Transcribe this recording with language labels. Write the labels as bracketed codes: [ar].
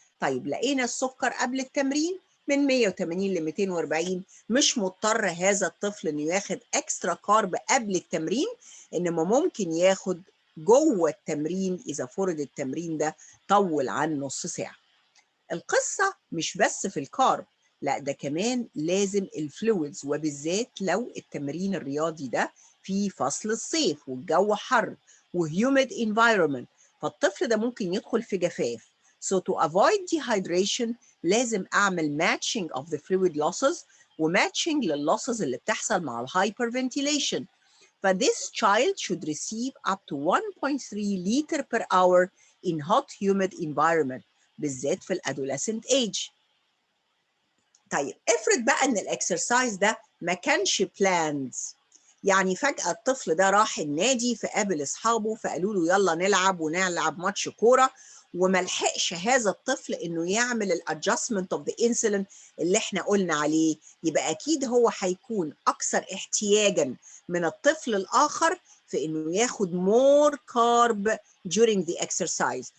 [ar] طيب لقينا السكر قبل التمرين من 180 ل 240، مش مضطر هذا الطفل انه ياخد اكسترا كارب قبل التمرين، انما ممكن ياخد جوه التمرين اذا فرض التمرين ده طول عن نص ساعه. القصه مش بس في الكارب، لا ده كمان لازم الفلويدز، وبالذات لو التمرين الرياضي ده في فصل الصيف والجو حر وهيوميد environment، فالطفل ده ممكن يدخل في جفاف. [en] So to avoid dehydration [ar] لازم أعمل matching of the fluid losses وmatching لللosses اللي بتحصل مع الهايبرفنتيليشن. [en] فthis child should receive up to 1.3 liter per hour in hot humid environment [ar] بالذات في [en] الادolescent age. [ar] طيب افرض بقى ان الاكسرسايز ده ما كانش planned، يعني فجأة الطفل ده راح النادي فقابل اصحابه فقالوا له يلا نلعب ونلعب ماتش كورة، وما لحقش هذا الطفل انه يعمل الادجستمنت اوف ذا انسولين اللي احنا قلنا عليه، يبقى اكيد هو هيكون اكثر احتياجا من الطفل الاخر في انه ياخد [en] more carb during the exercise.